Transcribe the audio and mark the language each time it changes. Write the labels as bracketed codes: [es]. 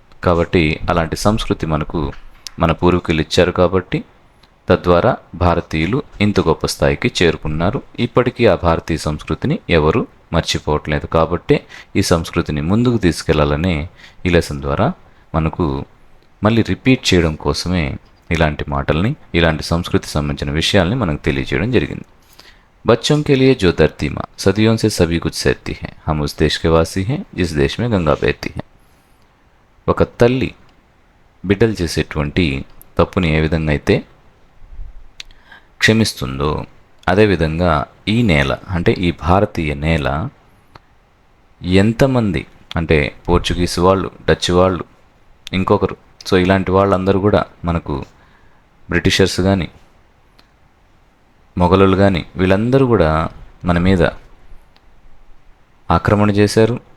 [te] కాబట్టి అలాంటి సంస్కృతి మనకు మన పూర్వీకులు ఇచ్చారు కాబట్టి తద్వారా భారతీయులు ఇంత గొప్ప స్థాయికి చేరుకున్నారు. ఇప్పటికీ ఆ భారతీయ సంస్కృతిని ఎవరు మర్చిపోవట్లేదు. కాబట్టే ఈ సంస్కృతిని ముందుకు తీసుకెళ్లాలనే ఈ లెసన్ ద్వారా మనకు మళ్ళీ రిపీట్ చేయడం కోసమే ఇలాంటి మాటల్ని, ఇలాంటి సంస్కృతి సంబంధించిన విషయాల్ని మనకు తెలియజేయడం జరిగింది. [hi] బచ్చోं के लिए जो धरती माँ सदियों से सभी कुछ सहती है, हम उस देश के वासी हैं जिस देश में गंगा बहती है. [te] ఒక తల్లి బిడ్డలు చేసేటువంటి తప్పుని ఏ విధంగా అయితే క్షమిస్తుందో, అదేవిధంగా ఈ నేల అంటే ఈ భారతీయ నేల ఎంతమంది అంటే పోర్చుగీస్ వాళ్ళు, డచ్ వాళ్ళు, ఇంకొకరు, సో ఇలాంటి వాళ్ళందరూ కూడా మనకు బ్రిటిషర్స్ కానీ, మొఘలులు కానీ, వీళ్ళందరూ కూడా మన మీద ఆక్రమణ చేశారు.